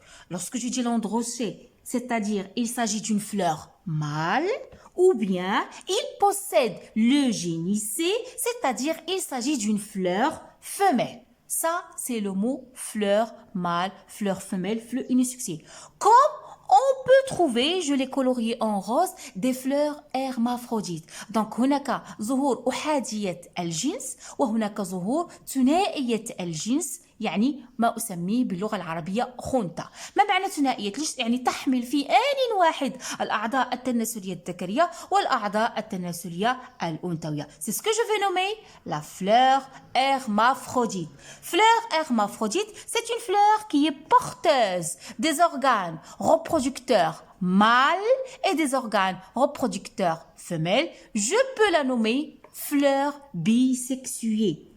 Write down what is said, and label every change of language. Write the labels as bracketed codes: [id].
[fr] Lorsque je dis l'androcée, c'est-à-dire il s'agit d'une fleur mâle ou bien il possède le génicée, c'est-à-dire il s'agit d'une fleur femelle. Ça, c'est le mot fleur mâle, fleur femelle, fleur unisexuée. Comme on peut trouver, je l'ai colorié en rose, des fleurs hermaphrodites. [ar] Donc, هناك ظهور أحادية الجنس وهناك ظهور ثنائية الجنس. يعني ما أسميه باللغة العربية خنثى. ما معنى ثنائية؟ يعني تحمل في آن واحد الأعضاء التناسلية الذكرية والأعضاء التناسلية الأنثوية. [fr] C'est ce que je vais nommer la fleur hermaphrodite. Fleur hermaphrodite, c'est une fleur qui est porteuse des organes reproducteurs mâles et des organes reproducteurs femelles. Je peux la nommer fleur bisexuée.